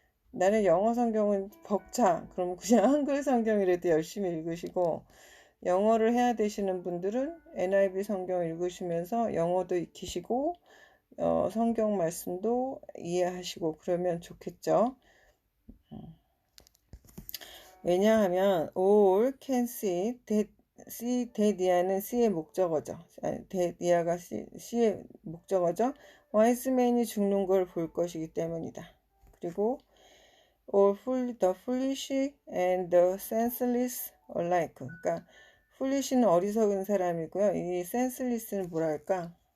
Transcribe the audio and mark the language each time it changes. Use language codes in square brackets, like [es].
[ko] 나는 영어 성경은 벅차. 그럼 그냥 한글 성경이라도 열심히 읽으시고, 영어를 해야 되시는 분들은 NIV 성경 읽으시면서 영어도 익히시고 성경 말씀도 이해하시고 그러면 좋겠죠. 왜냐하면 [en] all can see that [ko] C의 목적어죠. that이가 C의 목적어죠. 와이스맨이 죽는 걸 볼 것이기 때문이다. 그리고 [en] all the foolish and the senseless alike. [ko] 그러니까 foolish는 어리석은 사람이고요. 이 senseless는 뭐랄까?